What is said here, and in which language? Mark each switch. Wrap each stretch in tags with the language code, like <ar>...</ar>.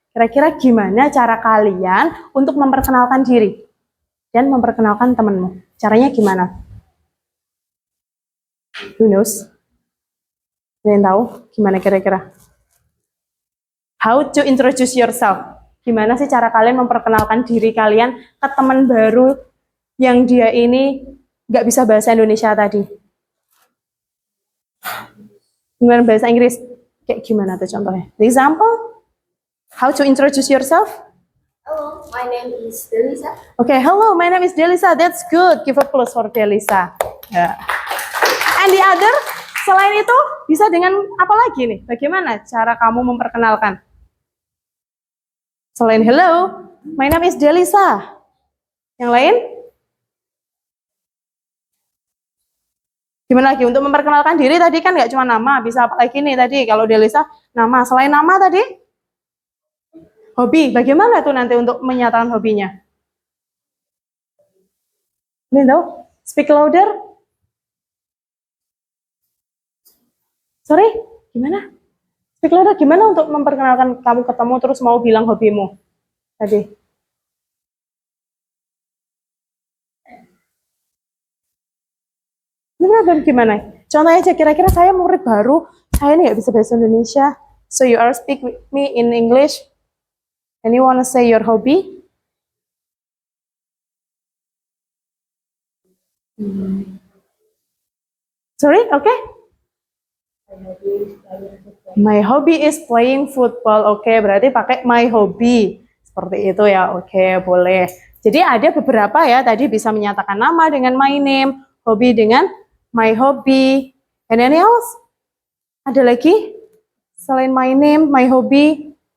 <id>Kira-kira gimana cara kalian untuk memperkenalkan diri dan memperkenalkan temanmu? Caranya gimana?</id> <en>Who knows?</en> <id>Ada yang tahu? Gimana kira-kira?</id> <en>How to introduce yourself?</en> <id>Gimana sih cara kalian memperkenalkan diri kalian ke teman baru yang dia ini nggak bisa bahasa Indonesia tadi? Dengan bahasa Inggris, kayak gimana tuh contohnya?</id> <en>The example, how to introduce yourself? Hello, my name is Delisa. Okay, hello, my name is Delisa. That's good. Give a applause for Delisa. Yeah. And the other,</en> <id>selain itu, bisa dengan apa lagi nih? Bagaimana cara kamu memperkenalkan? Selain</id> <en>hello, my name is Delisa.</en> <id>Yang lain? Gimana lagi? Untuk memperkenalkan diri tadi kan nggak cuma nama, bisa apa lagi nih tadi? Kalau Delisa, nama. Selain nama tadi? Hobi. Bagaimana tuh nanti untuk menyatakan hobinya? Ini tahu?</id> <en>Speak louder. Sorry,</en> <id>gimana?</id> <en>Speak louder</en> <id>gimana untuk memperkenalkan kamu ketemu terus mau bilang hobimu tadi? Gimana? Contohnya aja, kira-kira saya murid baru, saya ini nggak bisa bahasa Indonesia.</id> <en>So you are speak with me in English. And you wanna say your hobby? Sorry, okay? My hobby is playing football.</en> <id>Oke, berarti pakai</id> <en>my hobby.</en> <id>Seperti itu ya. Oke, boleh. Jadi ada beberapa ya, tadi bisa menyatakan nama dengan</id> <en>my name,</en> <id>hobi dengan</id> <en>my hobby. And any else?</en> <id>Ada lagi? Selain</id> <en>my name, my hobby.</en>